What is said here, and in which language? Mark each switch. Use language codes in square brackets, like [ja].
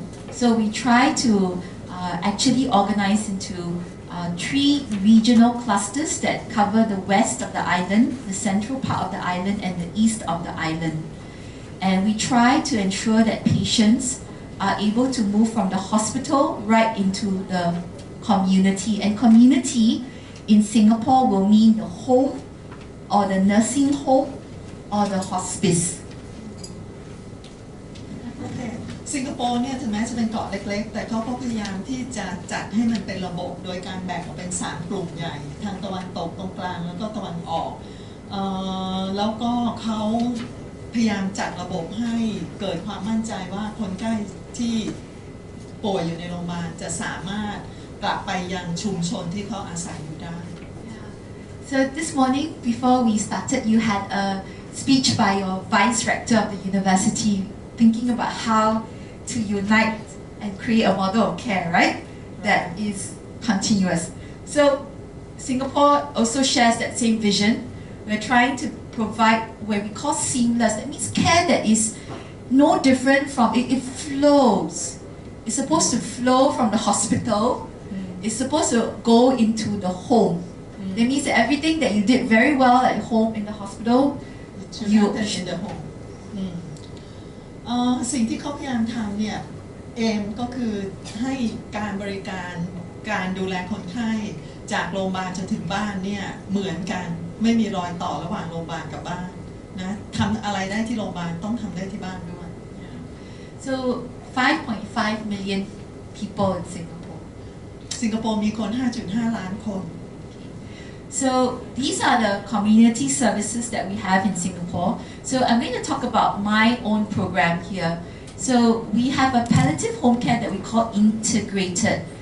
[en] So we try to actually organize into 3 regional clusters that cover the west of the island, the central part of the island, and the east of the island. And we try to ensure that patients are able to move from the hospital right into the community. And community in Singapore will mean the home or the nursing home or the hospice. [th] โอเคสิงคโปร์เนี่ยถึงแม้จะเป็นเกาะเล็กๆแต่เขาก็พยายามที่จะจัดให้มันเป็นระบบโดยการแบ่งออกเป็น3กลุ่มใหญ่ทางตะวันตกตรงกลางแล้วก็ตะวันออกแล้วก็เขาพยายามจัดระบบให้เกิดความมั่นใจว่าคนไข้ที่ป่วยอยู่ในโรงพยาบาลจะสามารถกลับไปยังชุมชนที่เขาอาศัยอยู่ได้ [en] So this morning, before we started, you had a speech by your vice rector of the university, thinking about how to unite and create a model of care, right? That is continuous. So Singapore also shares that same vision. We're trying to provide what we call seamless. That means care that is no different from it. It flows. It's supposed to flow from the hospital. It's supposed to go into the home. That means that everything that you did very well at home in the hospital, you in the home [th] สิ่งที่เขาพยายามทำเนี่ยเอมก็คือให้การบริการการดูแลคนไข้จากโรงพยาบาลจนถึงบ้านเนี่ยเหมือนกันไม่มีรอยต่อระหว่างโรงพยาบาลกับบ้านนะทำอะไรได้ที่โรงพยาบาลต้องทำได้ที่บ้านด้วย [en] So 5.5 million people in Singapore. [th] สิงคโปร์มีคน 5.5 ล้านคน [en] So these are the community services that we have in Singapore. So I'm going to talk about my own program here. So we have a palliative home care that we call integrated.